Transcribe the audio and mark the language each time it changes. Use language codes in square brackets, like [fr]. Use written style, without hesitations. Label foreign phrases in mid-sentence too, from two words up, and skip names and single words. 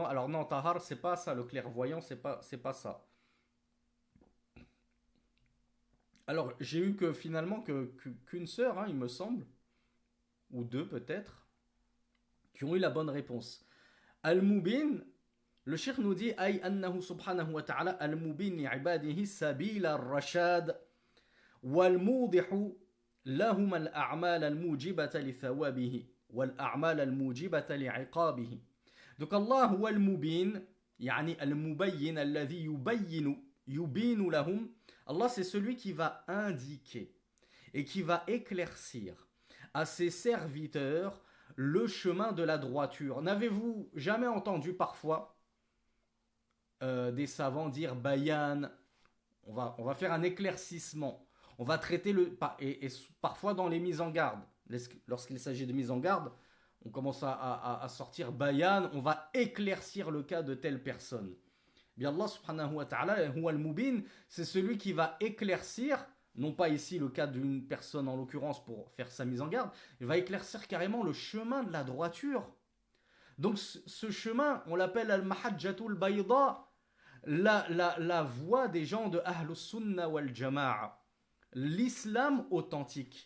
[fr] Alors non, Tahar, c'est pas ça, le clairvoyant, c'est pas ça. Alors j'ai eu que finalement qu'une sœur, hein, il me semble, ou deux peut-être, qui ont eu la bonne réponse. [ar] Al-Mubin, [fr] le cheikh nous dit [ar] أي أنه سبحانه وتعالى المبين لعباده سبيل الرشاد والموضح لهم الأعمال الموجبة لثوابه. Donc Allah هو المبين يعني المبين الذي يبين لهم. [fr] Allah c'est celui qui va indiquer et qui va éclaircir à ses serviteurs le chemin de la droiture. N'avez-vous jamais entendu parfois des savants dire bayan, on va faire un éclaircissement, on va traiter et parfois dans les mises en garde. Lorsqu'il s'agit de mise en garde, on commence à sortir bayan, on va éclaircir le cas de telle personne. [ar] Bien الله سبحانه وتعالى، هو المبين, [fr] c'est celui qui va éclaircir, non pas ici le cas d'une personne en l'occurrence pour faire sa mise en garde, il va éclaircir carrément le chemin de la droiture. Donc ce chemin, on l'appelle [ar] المحجة البيضاء, [fr] la voie des gens de [ar] أهل السنة والجماعة, [fr] l'islam authentique.